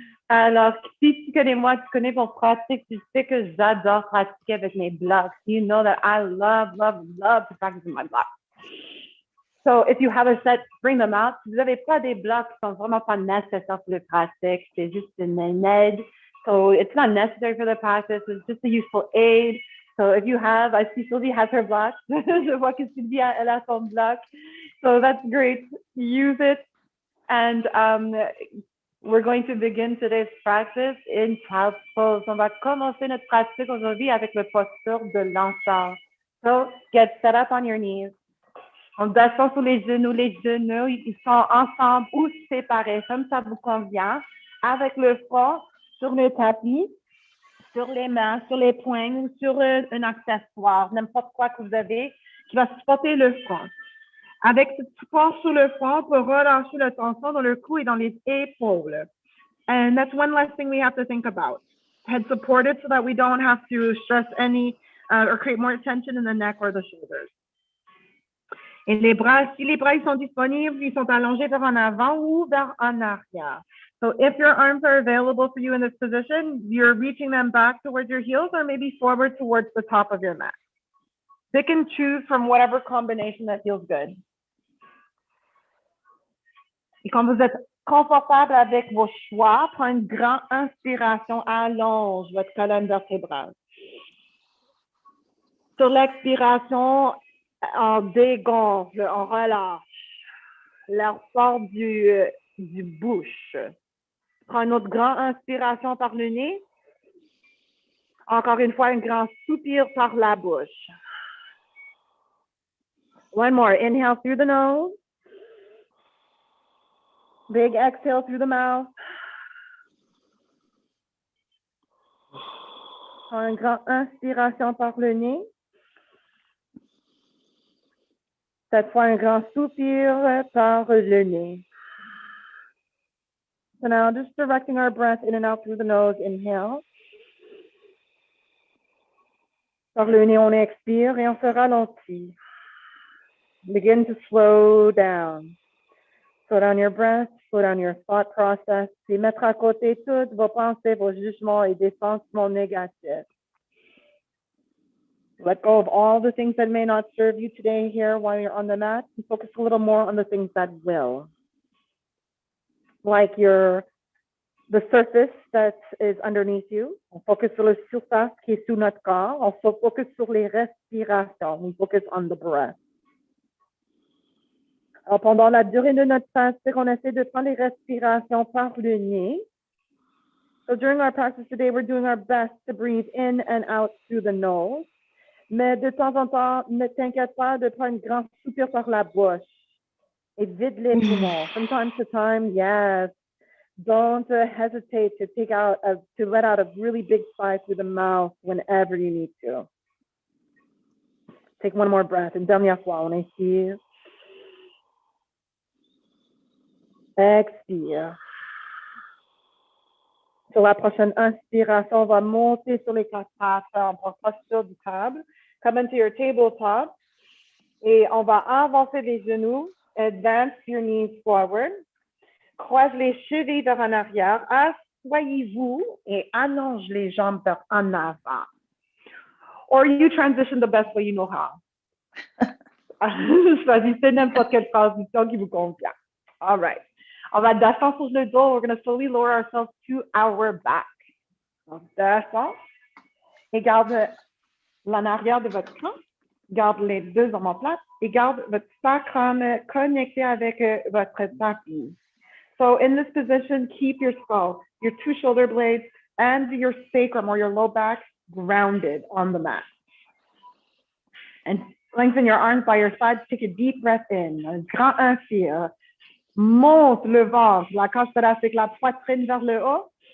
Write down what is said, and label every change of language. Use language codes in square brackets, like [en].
[fr] Alors, si tu connais moi, tu connais mon pratique, tu sais que j'adore pratiquer avec mes blocks. [en] You know that I love to practice with my blocks. So if you have a set, bring them out. [fr] Si vous n'avez pas des blocs qui sont vraiment pas nécessaires pour le pratique, c'est juste une aide. [en] So it's not necessary for the practice, it's just a useful aid. So if you have, I see Sylvie has her block. [fr] Je vois que Sylvie, elle a son bloc. [en] So that's great. Use it. And we're going to begin today's practice in child's pose. [fr] On va commencer notre pratique aujourd'hui avec la posture de l'enfant. [en] So get set up on your knees. [fr] En descend sur les genoux ils sont ensemble ou séparés, comme ça vous convient, avec le front sur le tapis, sur les mains, sur les poings ou sur un accessoire, n'importe quoi que vous avez qui va supporter le front. Avec ce support sur le front, on peut relâcher la tension dans le cou et dans les épaules. [en] And that's one less thing we have to think about. Head supported so that we don't have to stress any or create more tension in the neck or the shoulders. [fr] Et les bras, si les bras ils sont disponibles, ils sont allongés vers en avant ou vers en arrière. [en] So if your arms are available for you in this position, you're reaching them back towards your heels or maybe forward towards the top of your mat. Pick and choose from whatever combination that feels good. [fr] Et quand vous êtes confortable avec vos choix, prenez une grande inspiration, allonge votre colonne vertébrale. Sur l'expiration, on dégonfle, on relâche. L'air sort du bouche. Prends une autre grande inspiration par le nez. Encore une fois, un grand soupir par la bouche. [en] One more. Inhale through the nose. Big exhale through the mouth. [fr] Prends une grande inspiration par le nez. Cette fois, un grand soupir par le nez. [en] So now just directing our breath in and out through the nose. Inhale. [fr] Par le nez, on expire et on se ralentit. [en] Begin to slow down. Slow down your breath, slow down your thought process. [fr] Et mettre à côté toutes vos pensées, vos jugements et des sentiments négatifs. [en] Let go of all the things that may not serve you today here while you're on the mat and focus a little more on the things that will. Like the surface that is underneath you. [fr] On focus sur la surface qui est sous notre corps. On focus sur les respirations. [en] We focus on the breath. [fr] Alors, pendant la durée de notre pratique, on essaie de prendre les respirations par le nez. [en] So during our practice today, we're doing our best to breathe in and out through the nose. [fr] Mais de temps en temps, ne t'inquiète pas de prendre un grand soupir par la bouche. Et vide les poumons. [en] From time to time, yes. Don't hesitate to let out a really big sigh through the mouth whenever you need to. Take one more breath. [fr] Une dernière fois, on inspire. Expire. Sur la prochaine inspiration, on va monter sur les quatre pattes en posture du table. [en] Come into your tabletop. [fr] Et on va avancer les genoux. [en] Advance your knees forward. [fr] Croise les chevilles vers en arrière. Asseyez-vous et allonge les jambes vers en avant. [en] Or you transition the best way you know how. [fr] Choisissez n'importe quelle position qui vous convient. [en] All right. [fr] On va descendre sur le dos. [en] We're going to slowly lower ourselves to our back. [fr] On descend et garde l'en arrière de votre camp. Garde les deux omoplates et garde votre sacrum connecté avec votre tapis. [en] So in this position, keep your skull, your two shoulder blades, and your sacrum or your low back grounded on the mat. And lengthen your arms by your sides. Take a deep breath in. [fr] Un grand inspire. Monte le ventre, la cage thoracique, la poitrine vers le haut.